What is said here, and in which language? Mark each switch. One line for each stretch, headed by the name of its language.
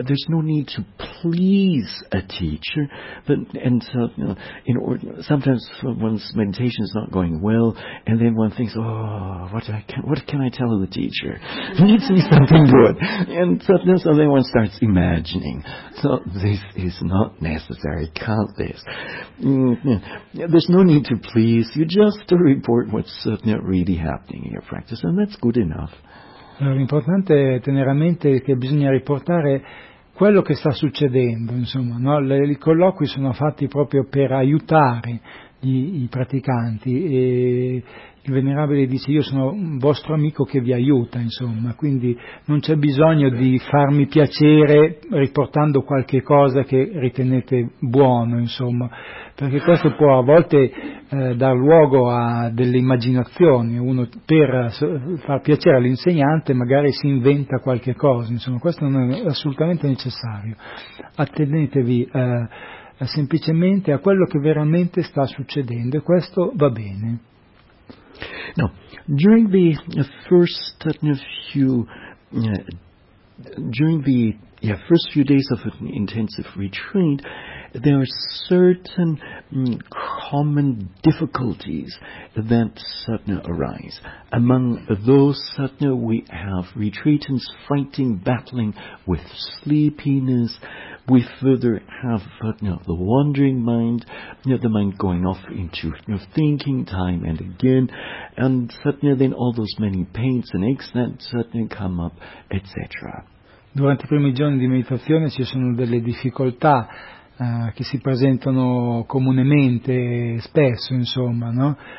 English: There's no need to please a teacher, sometimes one's meditation is not going well, and then one thinks, what can I tell the teacher? He needs to be something good, and so then one starts imagining. So this is not necessary. Count this. There's no need to please. You just report what's really happening in your practice, and that's good enough.
Italian: L'importante è tenere a mente che bisogna riportare quello che sta succedendo, insomma, no? I colloqui sono fatti proprio per aiutare i praticanti, e il venerabile dice: io sono un vostro amico che vi aiuta, insomma, quindi non c'è bisogno di farmi piacere riportando qualche cosa che ritenete buono, insomma, perché questo può a volte dar luogo a delle immaginazioni. Uno, per far piacere all'insegnante, magari si inventa qualche cosa, insomma, questo non è assolutamente necessario. Attenetevi semplicemente a quello che veramente sta succedendo, e questo va bene.
English: No, during the first few first few days of an intensive retreat, there are certain common difficulties that arise. Among those we have retreatants fighting, battling with sleepiness. We further have the wandering mind, the mind going off into thinking time and again, and then all those many pains and aches that come up, etc.
Italian: Durante i primi giorni di meditazione ci sono delle difficoltà che si presentano comunemente, spesso, insomma, no?